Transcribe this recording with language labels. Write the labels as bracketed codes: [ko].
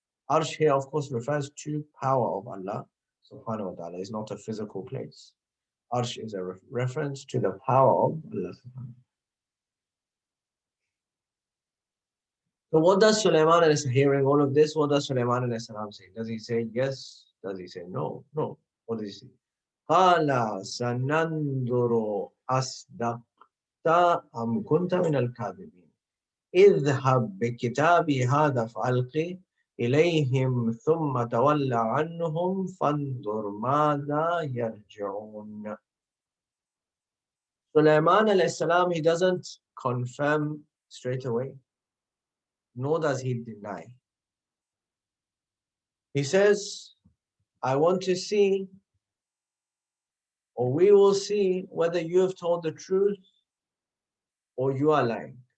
[en] Arsh here, of course, refers to power of Allah subhanahu wa ta'ala. It's not a physical place. Arsh is a reference to the power of Allah subhanahu wa ta'ala. So what does Sulaiman alayhi, hearing all of this, what does Sulaiman alayhi salam say? Does he say yes? Does he say no? No. What does he say? [ar] قَالَ سَنَنْظُرُ أَصْدَقْتَ أَمْ كُنْتَ مِنَ الْكَاذِبِينَ اذهب بكتابي هذا فألقي إليهم ثم تول عنهم فانظر ماذا يرجعون. [en] Sulaiman alayhi salam, he doesn't confirm straight away, nor does he deny. He says, I want to see, or we will see, whether you have told the truth or you are lying.